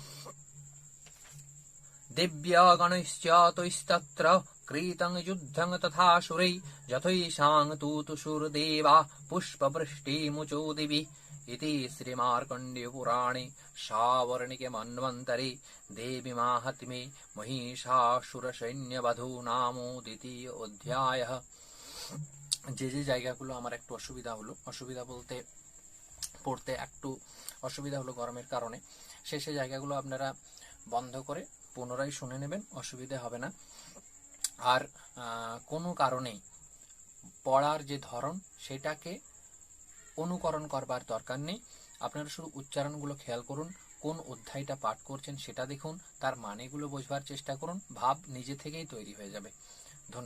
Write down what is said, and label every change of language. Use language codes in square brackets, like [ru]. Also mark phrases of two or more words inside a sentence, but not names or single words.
[sa] दिव्यगणैश्च तैस्तत्र कृतं युद्धं तथासुरै यथैषां तुतुषुर्देवा पुष्पवृष्टिमुचो दिवि इति श्रीमार्कण्डेयपुराणे सावर्णिके मन्वन्तरे देवी माहात्म्ये महिषासुरसैन्यवधू नामो द्वितीय অধ্যায়। [bn] যে জায়গাগুলো আমার একটু অসুবিধা বলতে পড়তে একটু অসুবিধা হলো গরমের কারণে, সে জায়গাগুলো আপনারা বন্ধ করে পুনরায় শুনে নেবেন, অসুবিধা হবে না। আর কোনো কারণেই পড়ার যে ধরন সেটাকে অনুকরণ করবার দরকার নেই, আপনারা শুধু উচ্চারণগুলো খেয়াল করুন, কোন অধ্যায়টা পাঠ করছেন সেটা দেখুন, তার মানেগুলো বোঝবার চেষ্টা করুন, ভাব নিজে থেকেই তৈরি হয়ে যাবে।